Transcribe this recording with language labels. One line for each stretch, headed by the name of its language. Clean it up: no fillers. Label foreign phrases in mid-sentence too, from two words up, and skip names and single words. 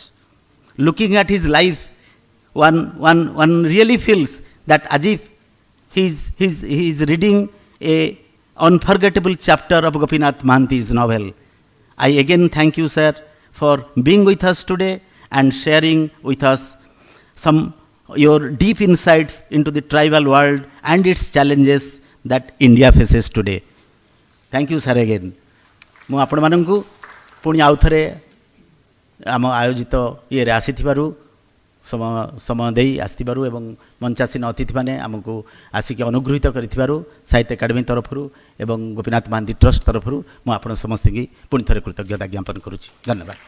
English: Looking at his life, one really feels that as if he is reading a unforgettable chapter of Gopinath Mohanty's novel. I again thank you, sir, for being with us today and sharing with us some your deep insights into the tribal world and its challenges that India faces today. Thank you, sir, again.
Odia: ମୁଁ ଆପଣ ମାନଙ୍କୁ ପୁଣି ଆଉ ଥରେ ଆମ ଆୟୋଜିତ ଏ ଆସିଥିବାରୁ ସମୟ ଦେଇ ଆସିଥିବାରୁ ଏବଂ ମଞ୍ଚାସୀନ ଅତିଥି ମାନେ ଆମକୁ ଆସିକି ଅନୁଗୃହୀତ କରିଥିବାରୁ ସାହିତ୍ୟ ଏକାଡେମୀ ତରଫରୁ ଏବଂ ଗୋପୀନାଥ ମହାନ୍ତି ଟ୍ରଷ୍ଟ ତରଫରୁ ମୁଁ ଆପଣ ସମସ୍ତ କି ପୁଣି ଥରେ କୃତଜ୍ଞତା ଜ୍ଞାପନ କରୁଛି ଧନ୍ୟବାଦ।